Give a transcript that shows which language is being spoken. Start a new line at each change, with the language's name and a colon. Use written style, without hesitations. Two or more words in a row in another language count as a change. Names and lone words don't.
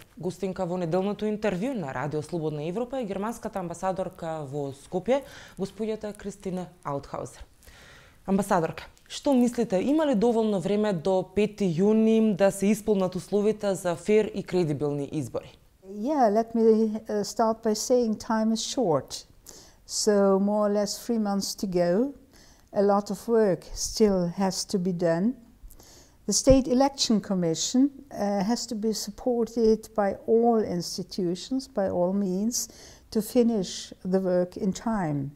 Macedonian: Гостинка во неделното интервју на Радио Слободна Европа е германската амбасадорка во Скопје, господјата Кристине Алтхаузер. Амбасадорка, што мислите, има ли доволно време до 5 јуни да се исполнат условите за фер и кредибилни избори?
English: Yeah, let me start by saying time is short. So more or less 3 months to go. A lot of work still has to be done. The State Election Commission has to be supported by all institutions, by all means, to finish the work in time.